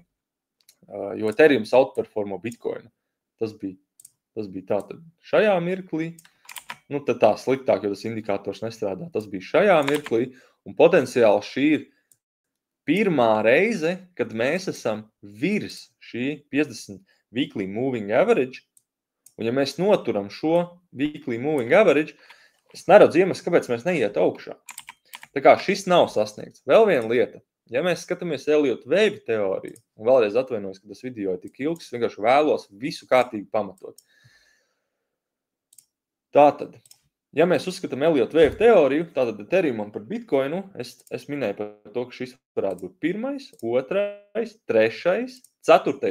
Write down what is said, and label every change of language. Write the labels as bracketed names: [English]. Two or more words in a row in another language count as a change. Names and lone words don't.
[Latvian] Jo Ethereums outperformo Bitcoinu. Tas bija tātad šajā mirklī. Tad tā sliktāk, jo tas indikators nestrādā. Tas bija šajā mirklī. Un potenciāli šī ir pirmā reize, kad mēs esam virs šī 50 [English] weekly moving average, [Latvian] un ja mēs noturam šo [English] weekly moving average, [Latvian] es neredzu iemeslu, kāpēc mēs neiet augšā. Tā kā šis nav sasniegts. Vēl viena lieta. Ja mēs skatāmies Elliott Wave teoriju, un vēlreiz atvainojos, ka tas video ir tik ilgs, vienkārši vēlos visu kārtīgi pamatot. Tātad, ja mēs uzskatām Elliott Wave teoriju, tātad Ethereumam par Bitcoinu, es minēju par to, ka šis varētu būt 1., 2., 3., 4.